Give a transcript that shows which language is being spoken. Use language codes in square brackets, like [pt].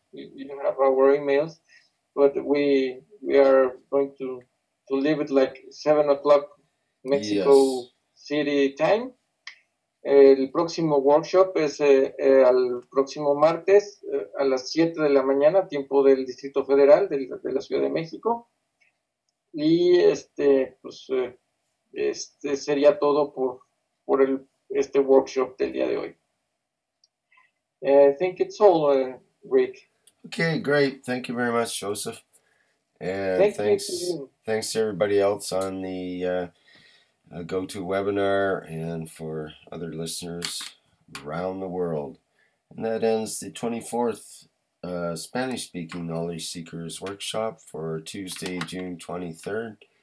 [en] You have our emails, but we are going to leave it like 7 o'clock Mexico City time. [es] El próximo workshop es al próximo martes a las 7 de la mañana, tiempo del Distrito Federal de la Ciudad de México. Y pues sería todo por este workshop del día de hoy. [en] I think it's all, Rick. Okay, great. Thank you very much, Joseph. And thanks to everybody else on the GoToWebinar and for other listeners around the world. And that ends the 24th Spanish-speaking Knowledge Seekers Workshop for Tuesday, June 23rd.